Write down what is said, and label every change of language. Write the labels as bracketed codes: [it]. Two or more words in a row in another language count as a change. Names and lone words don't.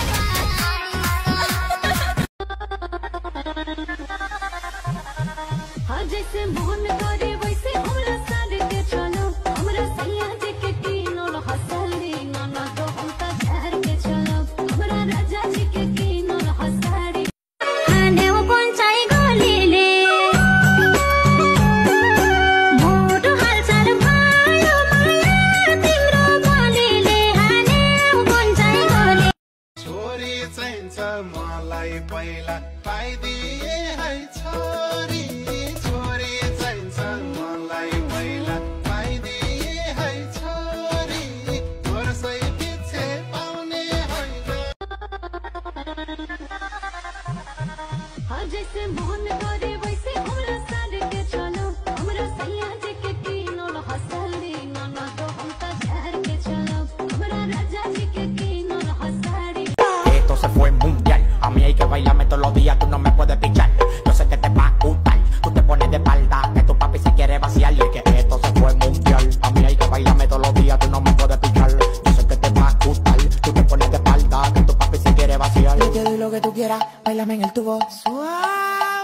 [bho] हाँ जैसे मोहन करे वैसे हमरा साथ के चलो हमरा सैया जी के कीनल हंसली ना तो हम त शहर के चलो हमरा राजा जी के कीनल हंसली [ne] हाने ओ पंचाई गलीले मोटो हालचाल भयो माया तिम्रो गलीले हाने ओ पंचाई गली छोरी चाहिन्छ मलाई पहिला पाइदिए है छोरी छोरी चाहिन्छ मलाई पहिला पाइदिए है छोरी वर्षै पछि पाउने होइन [bho] हाँ जैसे मोहन करे वैसे हमरा साथ के चलो हमरा सैया जी के कीनल हंसली ना तो हम त शहर के चलो हमरा राजा जी के कीनल हंसली [es] Esto se fue mundial. A mí hay que bailarme todos los días, tú no me puedes pichar. Yo sé que te va a gustar. Tú te pones de espalda, que tu papi se quiere vaciar. Y que esto se fue mundial. A mí hay que bailarme todos los días, tú no me puedes pichar. Yo sé que te va a gustar. Tú te pones de espalda, que tu papi se quiere vaciar. Yo te doy lo que tú quieras, bailame en el tubo suave.